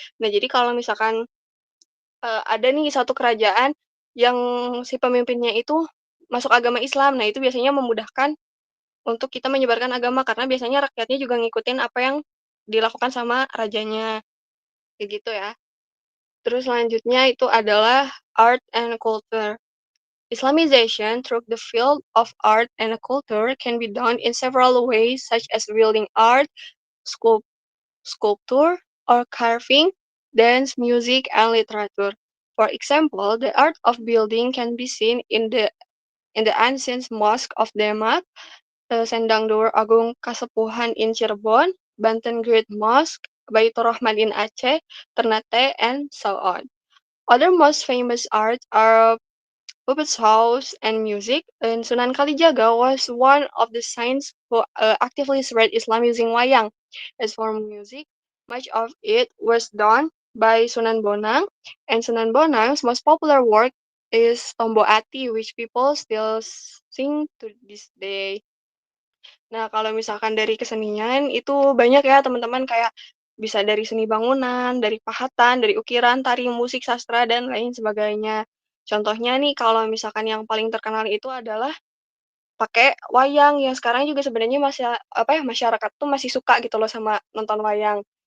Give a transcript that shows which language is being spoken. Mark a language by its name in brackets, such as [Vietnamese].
[Indonesian] Nah, jadi kalau misalkan ada nih satu kerajaan yang si pemimpinnya itu masuk agama Islam, nah itu biasanya memudahkan untuk kita menyebarkan agama karena biasanya rakyatnya juga ngikutin apa yang dilakukan sama rajanya, kayak gitu ya. Terus selanjutnya itu adalah [English] art and culture. Islamization through the field of art and culture can be done in several ways, such as building art, sculp- sculpture, or carving, dance, music, and literature. For example, the art of building can be seen in the ancient mosque of Demak, Sendang Door Agung Kasepuhan in Cirebon, Banten Great Mosque, Baitur Rahman in Aceh, Ternate, and so on. Other most famous arts are puppet shows and music, and Sunan Kalijaga was one of the saints who actively spread Islam using wayang. As for music, much of it was done by Sunan Bonang, and Sunan Bonang's most popular work is Tombo Ati, which people still sing to this day. [Indonesian] Nah, kalau misalkan dari kesenian itu banyak ya teman-teman, kayak bisa dari seni bangunan, dari pahatan, dari ukiran, tari, musik, sastra, dan lain sebagainya. Contohnya nih kalau misalkan yang paling terkenal itu adalah pakai wayang yang sekarang juga sebenarnya masih apa ya, masyarakat tuh masih suka gitu loh sama nonton wayang.